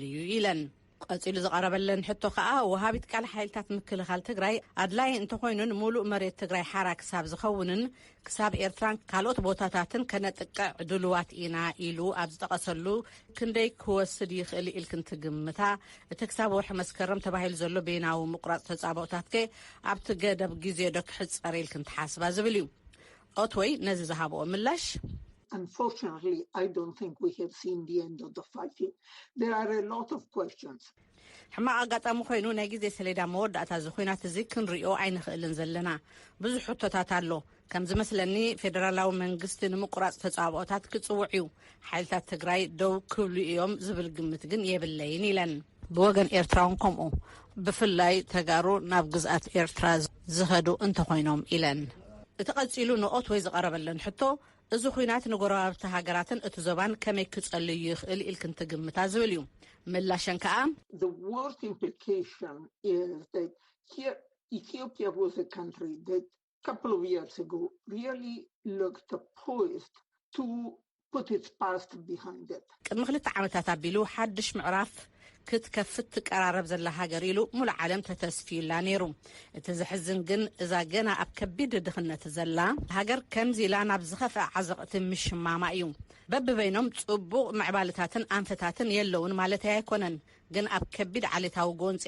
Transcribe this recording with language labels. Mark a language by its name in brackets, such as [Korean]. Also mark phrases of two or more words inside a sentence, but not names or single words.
[Tigrinya] እዩ ኢለን። ቀፂሉ ዝቐረበለን ሕቶ ከዓ ወሃቢት ቃል ሓይልታት ምክልኻል ትግራይ ኣድላይ እንተኾይኑን ሙሉእ መሬት ትግራይ ሓራ ክሳብ ዝኸውንን ክሳብ ኤርትራን ካልኦት ቦታታትን ከነጥቅዕ ድልዋት ኢና ኢሉ ኣብ ዝጠቐሰሉ ክንደይ ክወስድ ይኽእል ኢልክን ትግምታ እቲ ክሳብ ወርሒ መስከረም ተባሂሉ ዘሎ ቤናዊ ምቁራጽ ተጻብኦታት ከ ኣብቲ ገደብ ግዜ ዶ ክሕፀር ኢልክን ትሓስባ ዝብል እዩ። ኦትዌይ ነዚ ዝሃብኦ ምላሽ [English] Unfortunately, I don't think we have seen the end of the fighting. There are a lot of questions. [Tigrinya] ሕማቕ ኣጋጣሚ ኮይኑ ናይ ግዜ ሰሌዳ መወዳእታ ዝኹናት እዚ ክንሪኦ ኣይንኽእልን ዘለና ብዙሕ ሕቶታት ኣሎ። ከም ዝመስለኒ ፌደራላዊ መንግስቲ ንምቁራጽ ተጻብኦታት ክጽውዕ እዩ። ሓይልታት ትግራይ ደው ክብሉ እዮም ዝብል ግምት ግን የብለይን ኢለን። ብወገን ኤርትራውን ከምኡ ብፍላይ ተጋሩ ናብ ግዝኣት ኤርትራ ዝኸዱ እንተኾይኖም ኢለን። እቲ ቀፂሉ ንኦትዌይ ዝቐረበለን ሕቶ እዚ ኩናት ንጎረባብቲ ሃገራትን እቲ ዞባን ከመይ ክጸልዩ ይኽእል ኢልክን ትግምታ ዝብል እዩ። ምላሸን ከዓ [English] The worst implication is that here Ethiopia was a country that a couple of years ago really looked poised to put its past behind it. [Tigrinya] ቅድሚ 2 ዓመታት ኣቢሉ ሓድሽ ምዕራፍ ክትከፍት ትቀራረብ ዘላ ሃገር ኢሉ ሙሉ ዓለም ተተስፊዩላ ነይሩ። እቲ ዝሕዝን ግን እዛ ገና ኣብ ከቢድ ድኽነት ዘላ ሃገር ከምዚ ኢላ ናብ ዝኸፍአ ዓዘቕቲ ምሽማማ እዩ። በብበይኖም ጽቡቕ ምዕባልታትን ኣንፈታትን የለውን ማለት ኣይኮነን፣ ግን ኣብ ከቢድ ዓሌታዊ ጎንፂያ